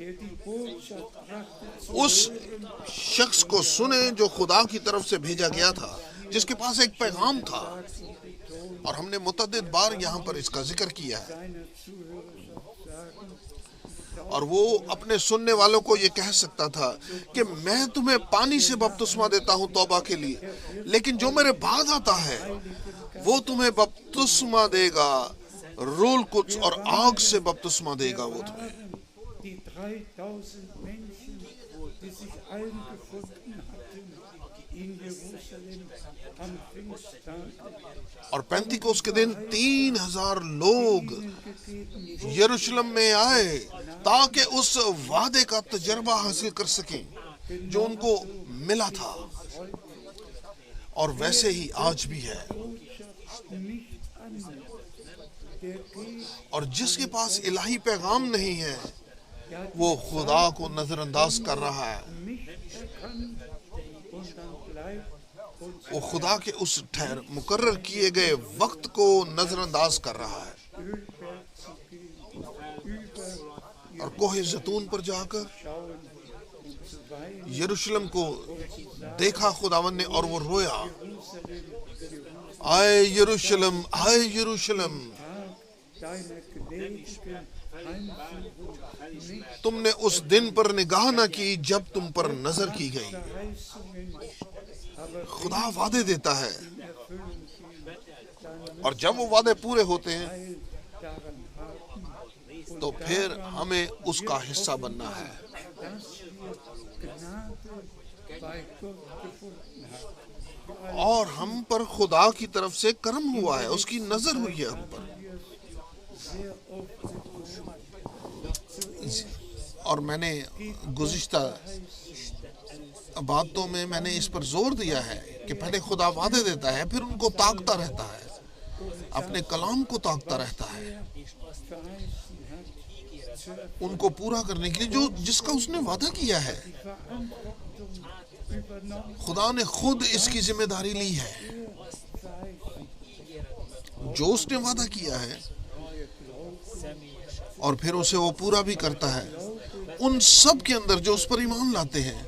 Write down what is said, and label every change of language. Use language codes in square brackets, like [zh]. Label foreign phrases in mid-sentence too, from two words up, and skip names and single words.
[ur] اس شخص کو سنیں جو خدا کی طرف سے بھیجا گیا تھا، جس کے پاس ایک پیغام تھا، اور ہم نے متعدد بار یہاں پر اس کا ذکر کیا ہے، اور وہ اپنے سننے والوں کو یہ کہہ سکتا تھا کہ میں تمہیں پانی سے بپتسمہ دیتا ہوں توبہ کے لیے، لیکن جو میرے بعد آتا ہے وہ تمہیں بپتسمہ دے گا، روح القدس اور آگ سے بپتسمہ دے گا وہ تمہیں۔ [de] Die 3000 Menschen, die sich eingefunden hatten in Jerusalem am Pfingsttag, [ur] اور پینتیکوس کے دن 3000 لوگ یروشلم میں آئے تاکہ اس وعدے کا تجربہ حاصل کر سکیں جو ان کو ملا تھا، اور ویسے ہی آج بھی ہے۔ [de] nicht anders. Der geht [ur] اور جس کے پاس الہی پیغام نہیں ہے وہ خدا کو نظر انداز کر رہا ہے، [de] nicht erkannt und dann bleibt uns [ur] وہ خدا کے اس مقرر کیے گئے وقت کو نظر انداز کر رہا ہے، [de] Ölberg zu gehen, über [ur] اور کوہ زیتون پر جا کر [de] schauen und zu weinen. [ur] یروشلم کو دیکھا خداوند نے اور وہ رویا، [de] Jerusalem, [ur] آئے یروشلم، آئے یروشلم، [de] Tag deiner gnädigen Anführung nicht [ur] تم نے اس دن پر نگاہ نہ کی جب تم پر نظر کی گئی۔ [de] Verheißungen, aber [ur] خدا وعدے دیتا ہے، [de] in Erfüllung gehen, dann [ur] اور جب وہ وعدے پورے ہوتے ہیں [de] Teil daran haben [ur] تو [de] und [ur] پھر ہمیں اس کا حصہ بننا ہے، [de] dass wir Gnade bei Gott gefunden haben. [ur] اور ہم پر خدا کی طرف سے کرم ہوا ہے، اس کی نظر ہوئی ہے ہم پر۔ [de] Sehr oft [ur] اور میں نے گزشتہ باتوں میں نے اس پر زور دیا ہے کہ پہلے خدا وعدے دیتا ہے، پھر ان کو طاقتا رہتا ہے، اپنے کلام کو طاقتا رہتا ہے [de] verheißen hat, zu [ur] ان کو پورا کرنے کے لیے جس کا اس نے وعدہ کیا ہے۔ [de] Verantwortung übernommen, [ur] خدا نے خود اس کی ذمہ داری لی ہے، [de] verheißen. [ur] جو اس نے وعدہ کیا ہے اور پھر اسے وہ پورا بھی کرتا ہے ان سب کے اندر جو اس پر ایمان لاتے ہیں۔